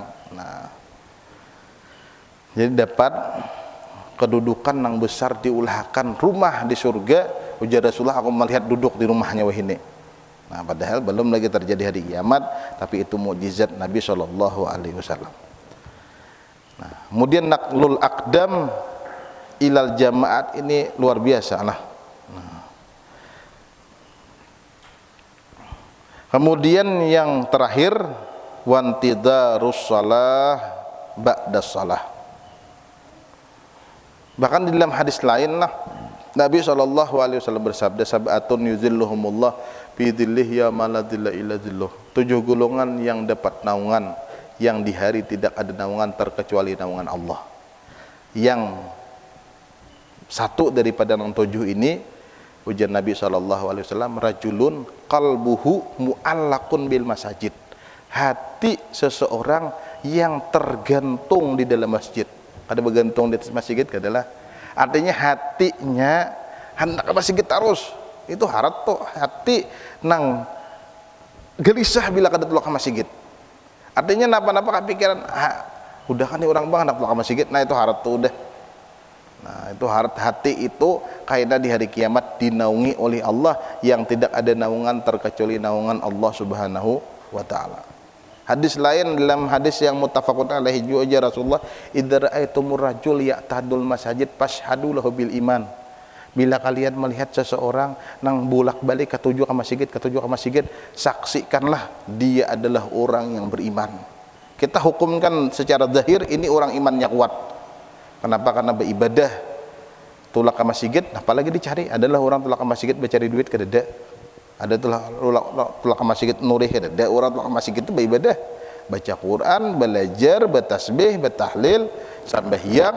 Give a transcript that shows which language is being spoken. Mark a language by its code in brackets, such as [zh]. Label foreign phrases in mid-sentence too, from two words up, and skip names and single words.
[bjn] Nah, jadi dapat kedudukan yang besar diulahkan rumah di surga. Ujar Rasulullah, aku melihat duduk di rumahnya wahini. Nah, padahal belum lagi terjadi hari kiamat, tapi itu mukjizat Nabi SAW. [id] Nah, kemudian [ar] نقل الأقدام إلى الجماعات [id] ini luar biasa lah. Kemudian yang terakhir [ar] وانتظار الصلاة بعد الصلاة. [id] Bahkan di dalam hadis lain lah Nabi SAW bersabda, [ar] سبعة يظلهم الله في ظله يوم لا ظل إلا ظله. [id] 7 golongan yang dapat naungan yang di hari tidak ada naungan terkecuali naungan Allah. [bjn] Yang satu daripada yang 7 ini, ujar Nabi SAW, [ar] رجل قلبه معلق بالمساجد. [id] Hati seseorang yang tergantung di dalam masjid. Ada bergantung di masjid adalah artinya hatinya hendak ke masjid terus. [bjn] Itu harat tuh hati nang gelisah bila kada tulak ke masjid. Artinya napa-napa kepikiran, udah kan nih orang bang hendak tulak ke masjid. Nah itu harat tuh udah. Nah itu harat hati itu kaidah di hari kiamat dinaungi oleh Allah yang tidak ada naungan terkecuali naungan Allah Subhanahu wa taala. [id] Hadis lain dalam hadis yang [ar] متفق عليه [id] juga Rasulullah, [ar] إذا رأيتم الرجل يعتاد المساجد فاشهدوا له بالإيمان. [bjn] Bila kalian melihat seseorang nang bolak-balik ketujuh ke masjid, saksikanlah dia adalah orang yang beriman. [id] Kita hukumkan secara zahir ini orang imannya kuat. Kenapa? [bjn] Karena beribadah tulak ke masjid, apalagi dicari adalah orang tulak ke masjid mencari duit kededa. Ada tulak ke masjid nurih kededa, orang tulak ke masjid itu beribadah, baca Quran, belajar, bertasbih, bertahlil, sembahyang.